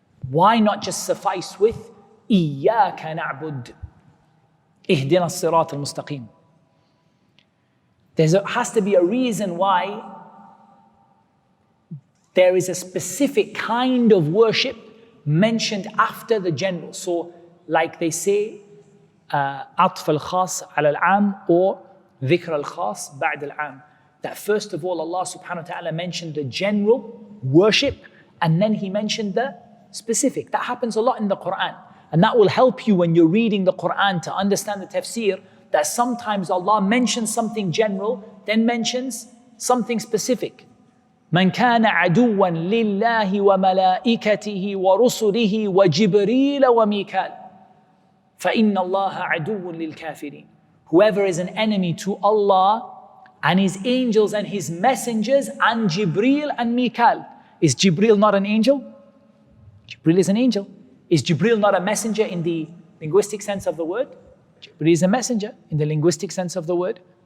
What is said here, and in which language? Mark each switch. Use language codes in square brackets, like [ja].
[en] Why not just suffice with [ar] Iyaka na'bud? Ihdina as-sirat al-mustaqim. [en] There has to be a reason why there is a specific kind of worship mentioned after the general. So like they say, [ar] عطف الخاص على العام or ذكر الخاص بعد العام. [en] That first of all Allah subhanahu wa ta'ala mentioned the general worship and then He mentioned the specific. That happens a lot in the Qur'an. And that will help you when you're reading the Qur'an to understand the tafsir, that sometimes Allah mentions something general, then mentions something specific. [ar] من كان عدوا لله وملائكته ورسله وجبريل وميكال فإن الله عدو للكافرين. [en] Whoever is an enemy to Allah and His angels and His messengers and Jibreel and Mikal. Is Jibreel not an angel? Jibreel is an angel. Is Jibreel not a messenger in the linguistic sense of the word? Jibreel is a messenger in the linguistic sense of the word.